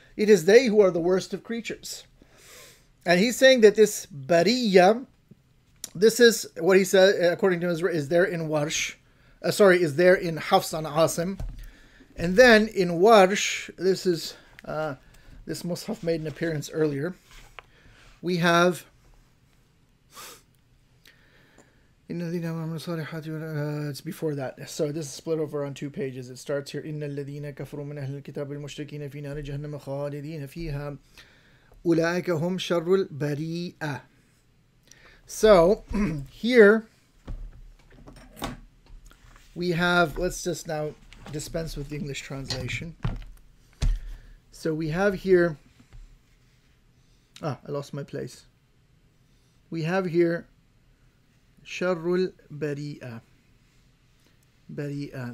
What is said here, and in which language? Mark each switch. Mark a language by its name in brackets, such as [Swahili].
[English] It is they who are the worst of creatures. And he's saying that this bariyya, this is what he said, according to his, is there in Warsh, is there in Hafs and Asim. And then in Warsh, this is, this Mus'haf made an appearance earlier. We have, it's before that. So this is split over on 2 pages. It starts here, [Arabic] إِنَّ الَّذِينَ كَفَرُوا مِنْ أَهْلِ الْكِتَابِ الْمُشْرِكِينَ فِي نَارِ جَهَنَّمَ خَالِدِينَ فِيهَا أُولَٰئِكَ هُمْ شَرُّ الْبَرِيَّةِ. [English] So here we have, let's just now dispense with the English translation. So we have here, I lost my place. We have here Sharrul Bari'a. Bari'a.